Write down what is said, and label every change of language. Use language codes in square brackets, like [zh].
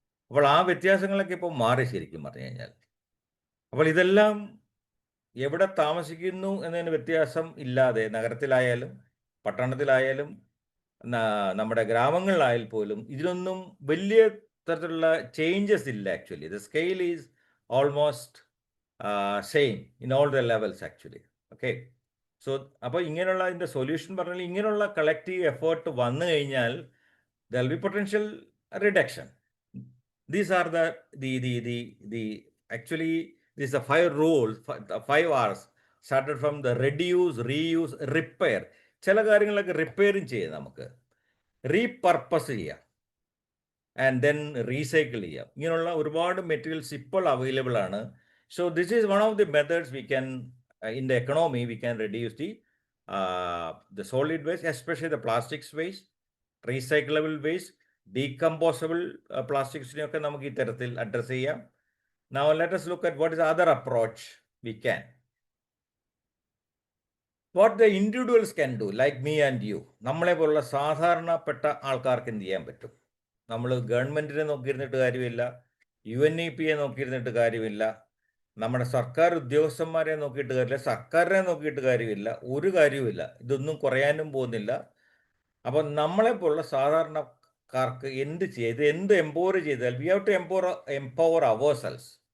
[ml] അപ്പോൾ ആ വ്യത്യാസങ്ങളൊക്കെ ഇപ്പോൾ മാറി ശരിക്കും പറഞ്ഞു കഴിഞ്ഞാൽ. അപ്പോൾ ഇതെല്ലാം എവിടെ താമസിക്കുന്നു എന്നതിന് വ്യത്യാസം ഇല്ലാതെ നഗരത്തിലായാലും പട്ടണത്തിലായാലും നമ്മുടെ ഗ്രാമങ്ങളിലായാൽ പോലും ഇതിനൊന്നും വലിയ തരത്തിലുള്ള ചേഞ്ചസ് ഇല്ല actually. [en] The scale is almost same in all the levels actually. [ml] Okay, so അപ്പോൾ ഇങ്ങനെയുള്ള ഇതിൻ്റെ സൊല്യൂഷൻ പറഞ്ഞാൽ ഇങ്ങനെയുള്ള കളക്റ്റീവ് എഫേർട്ട് വന്നു കഴിഞ്ഞാൽ [en] There will be potential reduction. These are the actually these are 5 rules, 5 R's started from the reduce, reuse, repair. [ml] ചില കാര്യങ്ങളൊക്കെ റിപ്പയറും ചെയ്യാം, നമുക്ക് റീപർപ്പസ് ചെയ്യാം. ആൻഡ് ദെൻ റീസൈക്കിൾ ചെയ്യാം. ഇങ്ങനെയുള്ള ഒരുപാട് മെറ്റീരിയൽസ് ഇപ്പോൾ അവൈലബിൾ ആണ്. [en] so this is one of the methods we can in the economy we can reduce the solid waste, especially the plastics waste, recyclable waste, decomposable plastics-നെയൊക്കെ [ml] നമുക്ക് ഈ തരത്തിൽ address ചെയ്യാം. [en] Now let us look at what is the other approach we can. What the individuals can do, like me and you. [ml] നമ്മളെ പോലുള്ള സാധാരണപ്പെട്ട ആൾക്കാർക്ക് എന്ത് ചെയ്യാൻ പറ്റും? നമ്മൾ ഗവൺമെൻറ്റിനെ നോക്കിയിരുന്നിട്ട് കാര്യമില്ല, UNEP-യെ നോക്കിയിരുന്നിട്ട് കാര്യമില്ല, നമ്മുടെ സർക്കാർ ഉദ്യോഗസ്ഥന്മാരെ നോക്കിയിട്ട് കാര്യമില്ല, സർക്കാരിനെ നോക്കിയിട്ട് കാര്യമില്ല, ഒരു കാര്യവുമില്ല. ഇതൊന്നും കുറയാനും പോകുന്നില്ല. അപ്പം നമ്മളെപ്പോലുള്ള സാധാരണക്കാർക്ക് എന്ത് ചെയ്ത് എന്ത് എംപവർ ചെയ്താൽ [en] We have to empower ourselves.